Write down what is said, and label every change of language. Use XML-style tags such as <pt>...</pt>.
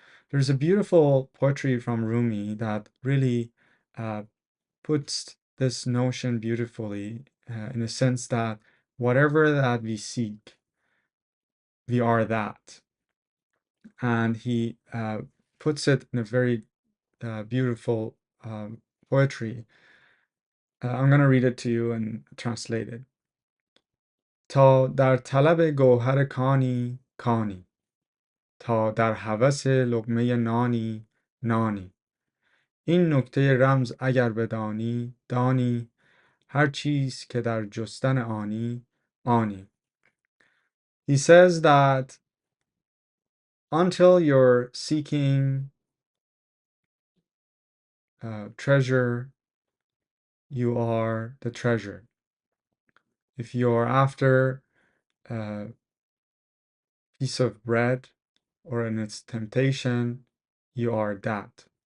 <en>There's a beautiful poetry from Rumi that really uh, puts this notion beautifully, in the sense that whatever that we seek, we are that. And he puts it in a very beautiful poetry. I'm going to read it to you and translate it.</en> <fa>تا در طلب گوهر کانی کانی، تا در هوس لقمه نانی نانی. این نکته رمز اگر بدانی دانی، هر چیز که در جستن آنی آنی.</fa> <en>He says that until you're seeking treasure, you are the treasure. If you're after a piece of bread or in its temptation, you are that.</en>